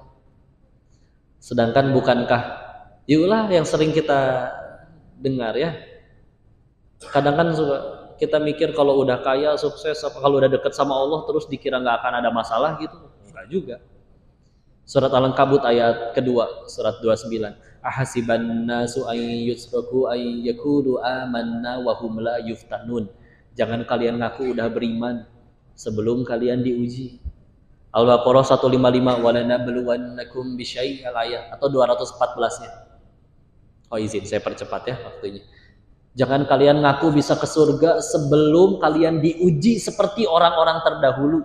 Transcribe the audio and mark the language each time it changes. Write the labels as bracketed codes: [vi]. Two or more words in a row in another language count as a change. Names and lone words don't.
[id] Sedangkan bukankah, yulah yang sering kita dengar ya. Kadang kan kita mikir kalau udah kaya, sukses, kalau udah deket sama Allah terus dikira nggak akan ada masalah gitu, enggak juga. Surat Al-Ankabut ayat kedua, surat 29. [ar] أحسب الناس أن يتركوا أن يقولوا آمنا وهم لا يفتنون. [id] Jangan kalian ngaku udah beriman sebelum kalian diuji. Al-Baqarah 155 [ar] ولنبلونكم بشيء [id] ayat atau 214-nya. Oh izin saya percepat ya waktunya. Jangan kalian ngaku bisa ke surga sebelum kalian diuji seperti orang-orang terdahulu.